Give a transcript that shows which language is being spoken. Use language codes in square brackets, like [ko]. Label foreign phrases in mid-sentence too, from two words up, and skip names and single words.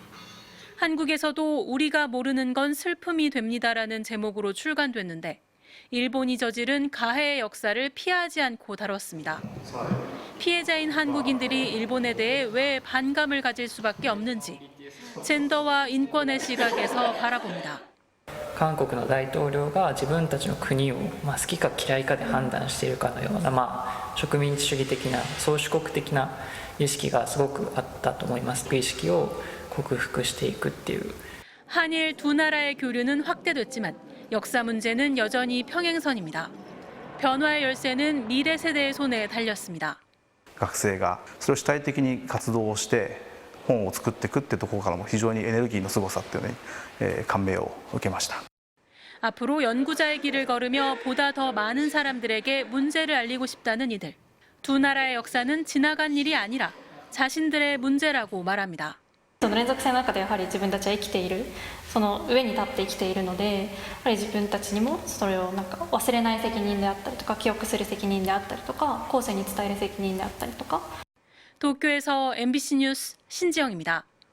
[ko] 한국에서도 우리가 모르는 건 슬픔이 됩니다라는 제목으로 출간됐는데 일본이 저지른 가해의 역사를 피하지 않고 다뤘습니다. 피해자인 한국인들이 일본에 대해 왜 반감을 가질 수밖에 없는지 젠더와 인권의 시각에서 바라봅니다. [ja] 韓国の大統領が自分たちの国を好きか嫌いかで判断しているかのような、植民地主義的な宗主国的な意識がすごくあったと思います。意識を克服していくっていう。 [ko] 한일 두 나라의 교류는 확대됐지만 역사 문제는 여전히 평행선입니다. 변화의 열쇠는 미래 세대의 손에 달렸습니다. [ja] 学生がそれを主体的に活動をして本を作っていくってところからも非常にエネルギーのすごさっていうのに感銘を受けました。 [ko] 앞으로 연구자의 길을 걸으며 보다 더 많은 사람들에게 문제를 알리고 싶다는 이들. 두 나라의 역사는 지나간 일이 아니라 자신들의 문제라고 말합니다. [ja] その連続性の中でやはり自分たちは生きている、その上に立って生きているので、やはり自分たちにもそれを忘れない責任であったりとか、記憶する責任であったりとか、後世に伝える責任であったりとか。 [ko] 도쿄에서 MBC 뉴스 신지영입니다.